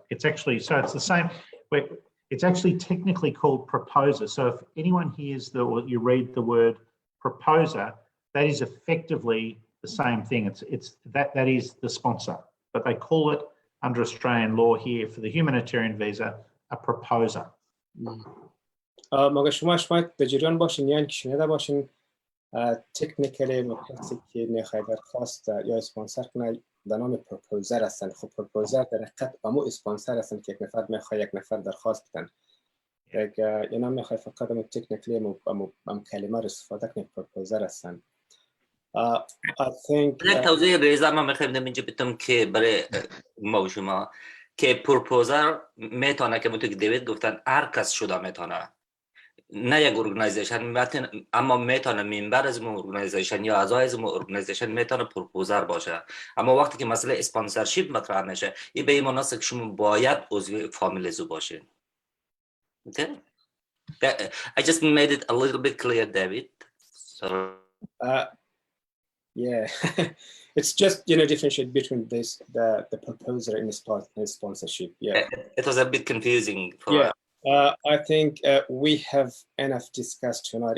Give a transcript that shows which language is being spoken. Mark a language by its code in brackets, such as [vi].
[en] It's actually, so it's the same. It's actually technically called proposer. So if anyone hears or you read the word proposer, that is effectively the same thing. It's that is the sponsor, but they call it under Australian law here for the humanitarian visa a proposer. [fa] مگه شما در جریان باشین یا اینکه شنیده باشین تکنیکلی کسی که میخواد درخواست یا اسپانسر کنه به نام پروپوزر هستن. خب پروپوزر در حقیقت امو اسپانسر هستن که یک نفر میخواد یک نفر درخواست بدن. اینا میخواد فقط امو تکنیکلی امو کلمه رو استفاده کنه پروپوزر هستن. [en] I think [fa] یک توضیح ریزه ما میخوایم اینجا بتونم که برای ما و شما که پروپوزر میتونه که منطقه دیوید گفتن هر کس شده میتونه، نه یک ارگانیزیشن، اما میتونه ممبر از اون ارگانیزیشن یا اعضای از اون ارگانیزیشن میتونه پروپوزر باشه. اما وقتی که مسئله اسپانسرشیپ مطرح میشه این به این معنی است که شما باید عضو فامیل از باشین. [en] Okay? I just made it a little bit clear, David. So yeah, it's just differentiate between the proposer and the sponsorship. Yeah, it was a bit confusing for us. I think we have enough discussed tonight.